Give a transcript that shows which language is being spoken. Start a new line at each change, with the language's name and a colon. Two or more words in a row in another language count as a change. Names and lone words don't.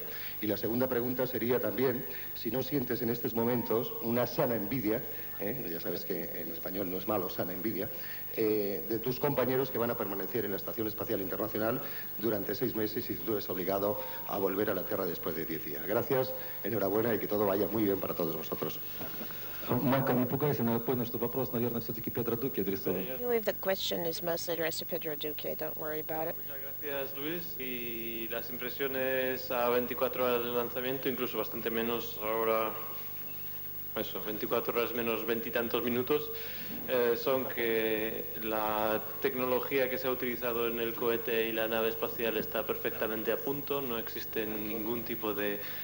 Spanish: Y la segunda pregunta sería también si no sientes en estos momentos una sana envidia, ya sabes que en español no es malo, sana envidia, de tus compañeros que van a permanecer en la Estación Espacial Internacional durante 6 meses y tú eres obligado a volver a la Tierra después de 10 días. Gracias, enhorabuena y que todo vaya muy bien para todos vosotros.
Russian: Майкл, не пугайся, но я понял, что вопрос, наверное, все-таки Педро Дуке адресован.
English: I believe the question is mostly addressed to Pedro Duque. Don't worry about it.
Spanish: Muchas gracias, Luis. Y las impresiones a 24 horas del lanzamiento, incluso bastante menos ahora, eso, 24 horas menos 20 y tantos minutos, son que la tecnología que se ha utilizado en el cohete y la nave espacial está perfectamente a punto, no existen ningún tipo de